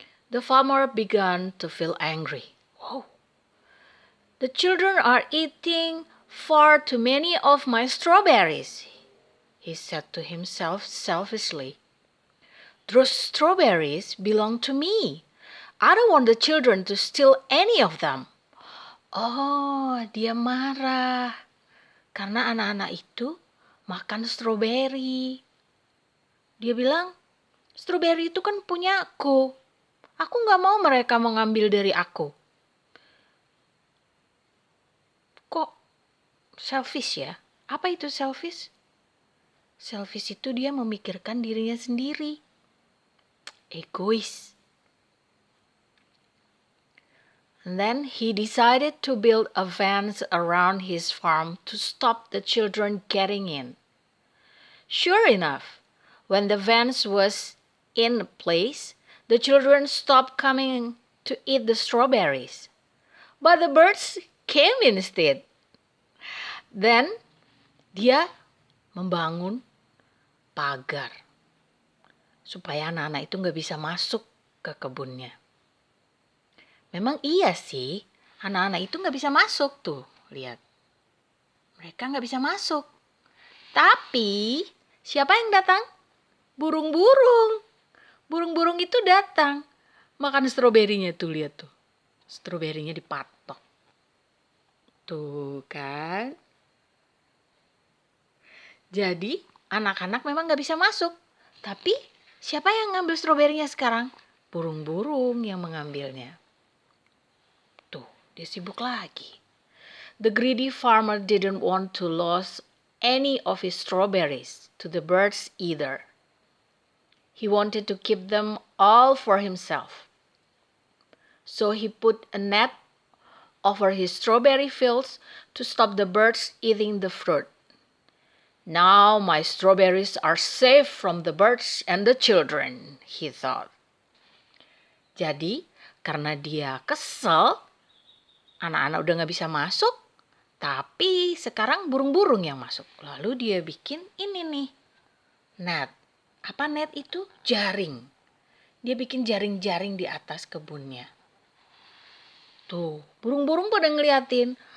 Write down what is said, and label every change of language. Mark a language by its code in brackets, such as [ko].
[en] The farmer began to feel angry. Wow. The children are eating far too many of my strawberries, he said to himself selfishly. Those strawberries belong to me. I don't want the children to steal any of them. [id] Oh, dia marah karena anak-anak itu makan stroberi. Dia bilang, stroberi itu kan punya aku. Aku gak mau mereka mengambil dari aku. Kok selfish ya? Apa itu selfish? Selfish itu dia memikirkan dirinya sendiri. Egois. [en] And then he decided to build a fence around his farm to stop the children getting in. Sure enough, when the fence was in place, the children stopped coming to eat the strawberries. But the birds came instead. [id] Then, dia membangun pagar supaya anak-anak itu nggak bisa masuk ke kebunnya. Memang iya sih, anak-anak itu nggak bisa masuk tuh, lihat. Mereka nggak bisa masuk. Tapi siapa yang datang? Burung-burung. Burung-burung itu datang. Makan stroberinya tuh, lihat tuh. Stroberinya dipatok. Tuh kan. Jadi anak-anak memang nggak bisa masuk. Tapi siapa yang ngambil stroberinya sekarang? Burung-burung yang mengambilnya. Tuh, dia sibuk lagi. [en] The greedy farmer didn't want to lose any of his strawberries to the birds either. He wanted to keep them all for himself. So he put a net over his strawberry fields to stop the birds eating the fruit. Now my strawberries are safe from the birds and the children, he thought. [id] Jadi, karena dia kesel, anak-anak udah gak bisa masuk, tapi sekarang burung-burung yang masuk. Lalu dia bikin ini nih, net. Apa net itu? Jaring. Dia bikin jaring-jaring di atas kebunnya. Tuh, burung-burung pada ngeliatin.